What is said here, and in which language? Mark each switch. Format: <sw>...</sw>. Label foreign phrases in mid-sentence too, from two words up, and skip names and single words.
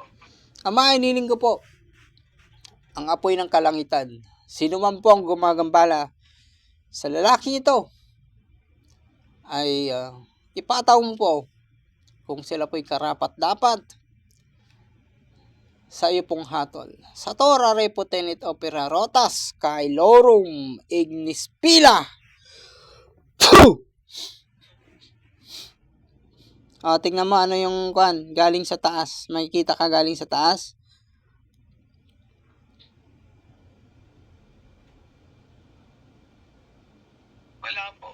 <tl>Ama, hiniling ko po ang apoy ng kalangitan. Sino man po ang gumagambala sa lalaki ito ay ipataw mo po kung sila po'y karapat-dapat sa iyo pong hatol.</tl> <la>Sa Tora reputenit opera rotas kay lorum ignis pila.</la> <tl>Tingnan mo ano yung galing sa taas. Makikita ka galing sa taas. Wala po.</tl>